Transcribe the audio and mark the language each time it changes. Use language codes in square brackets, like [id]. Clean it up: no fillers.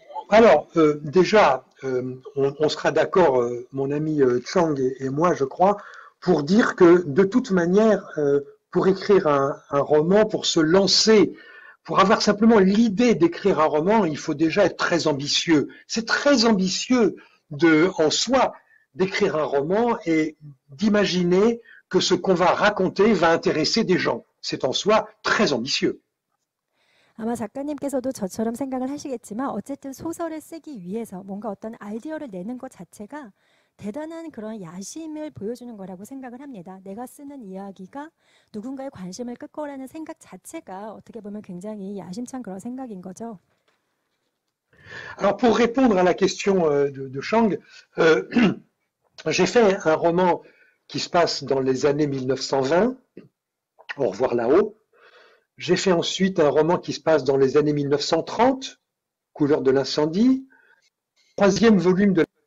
[fr] Alors, déjà, on sera d'accord, mon ami Chang et moi, je crois, pour dire que de toute manière, pour écrire un roman, pour se lancer, pour avoir simplement l'idée d'écrire un roman, il faut déjà être très ambitieux. C'est très ambitieux en soi d'écrire un roman et d'imaginer que ce qu'on va raconter va intéresser des gens. C'est en soi très ambitieux. [ko] 아마 작가님께서도 저처럼 생각을 하시겠지만 어쨌든 소설을 쓰기 위해서 뭔가 어떤 아이디어를 내는 것 자체가 대단한 그런 야심을 보여주는 거라고 생각을 합니다. 내가 쓰는 이야기가 누군가의 관심을 끌 거라는 생각 자체가 어떻게 보면 굉장히 야심찬 그런 생각인 거죠. [fr] Alors pour répondre à la question de Chang, j'ai fait un roman qui se passe dans les années 1920, Au revoir là-haut. J'ai fait ensuite un roman qui se passe dans les années 1930, Couleur de l'incendie. Troisième volume de